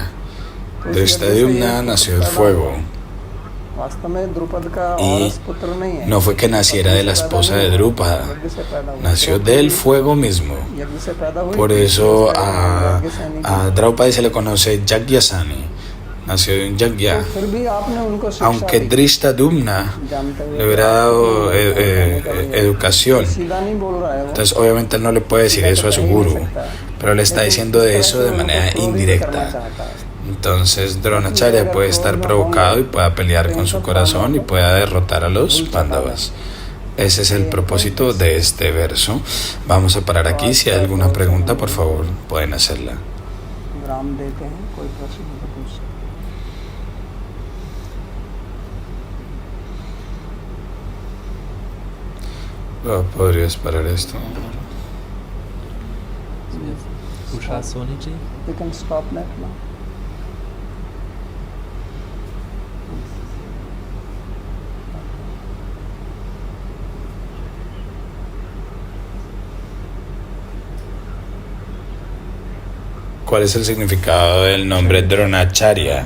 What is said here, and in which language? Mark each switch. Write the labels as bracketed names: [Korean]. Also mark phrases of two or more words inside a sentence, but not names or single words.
[Spanish] Drishtadyumna nació del fuego. Y no fue que naciera de la esposa de Drupada, nació del fuego mismo. Por eso a Draupadi se le conoce Yagyasani, nació de un yagya. [Hindi] फिर भी आपने उनको शिक्षा [Spanish] Aunque [Hindi] दी, Drishtadyumna जानते हुए [Spanish] le hubiera dado educación, [Hindi] सीधा नहीं बोल रहा है वो, [Spanish] entonces obviamente él no le puede decir eso a su guru, pero le está diciendo de eso de manera indirecta. Entonces Dronacharya puede estar provocado y pueda pelear con su corazón y pueda derrotar a los Pándavas. Ese es el propósito de este verso. Vamos a parar aquí. Si hay alguna pregunta, por favor, pueden hacerla. [Hindi] विराम देते हैं, कोई प्रश्न तो पूछ सकते [Spanish] ¿Podrías parar esto? Usha Soniji. [Hindi] हैं. [English] We can stop that now. [Spanish] ¿Cuál es el significado del nombre Dronacharya?